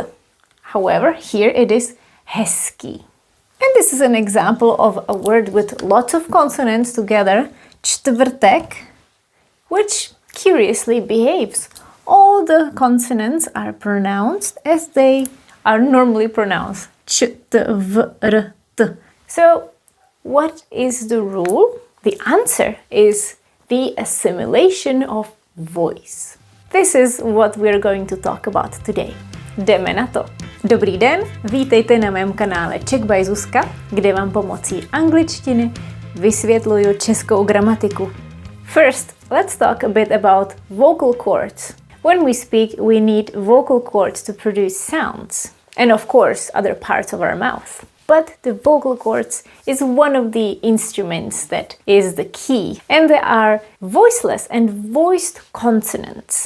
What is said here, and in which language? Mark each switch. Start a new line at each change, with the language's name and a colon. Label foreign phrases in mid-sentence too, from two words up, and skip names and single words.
English: However, here it is hezký. And this is an example of a word with lots of consonants together, čtvrtek, which curiously behaves. All the consonants are pronounced as they are normally pronounced. Č, t, v, r, t. So, what is the rule? The answer is the assimilation of voice. This is what we're going to talk about today.
Czech: Jdeme na to. Dobrý den, vítejte na mém kanále Czech by Zuzka, kde vám pomocí angličtiny vysvětluju českou gramatiku.
English: First, let's talk a bit about vocal cords. When we speak, we need vocal cords to produce sounds, and of course, other parts of our mouth. But the vocal cords is one of the instruments that is the key, and there are voiceless and voiced consonants.